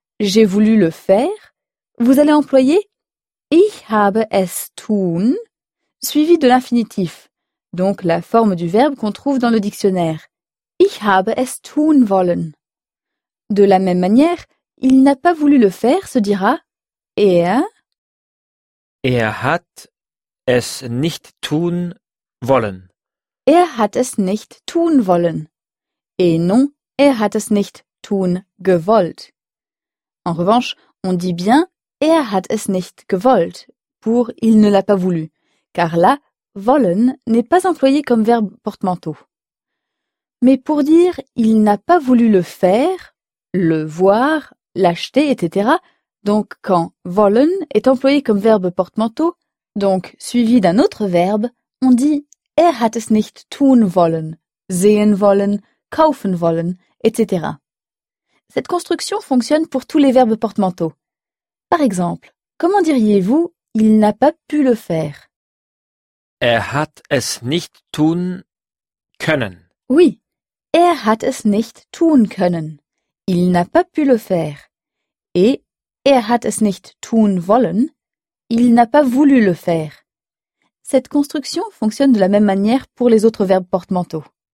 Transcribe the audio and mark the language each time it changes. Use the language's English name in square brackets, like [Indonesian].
[French] J'ai voulu le faire. Vous allez employer [German] Ich habe es tun, [French] suivi de l'infinitif, donc la forme du verbe qu'on trouve dans le dictionnaire. [German] Ich habe es tun wollen. [French] De la même manière, il n'a pas voulu le faire, se dira [German] Er hat es nicht tun wollen. Er hat es nicht tun wollen. [French] Et non, [German] er hat es nicht tun gewollt. [French] En revanche, on dit bien [German] Er hat es nicht gewollt [French] pour il ne l'a pas voulu, car là, wollen n'est pas employé comme verbe porte-manteau. Mais pour dire il n'a pas voulu le faire, le voir, l'acheter, etc., donc quand wollen est employé comme verbe porte-manteau, donc suivi d'un autre verbe, on dit [German] Er hat es nicht tun wollen, sehen wollen, kaufen wollen, [French] etc. Cette construction fonctionne pour tous les verbes porte-manteau. Par exemple, comment diriez-vous « il n'a pas pu le faire » [German] Er hat es nicht tun können. [French] Oui, [German] er hat es nicht tun können. [French] Il n'a pas pu le faire. Et [German] er hat es nicht tun wollen. [French] Il n'a pas voulu le faire. Cette construction fonctionne de la même manière pour les autres verbes porte-manteaux.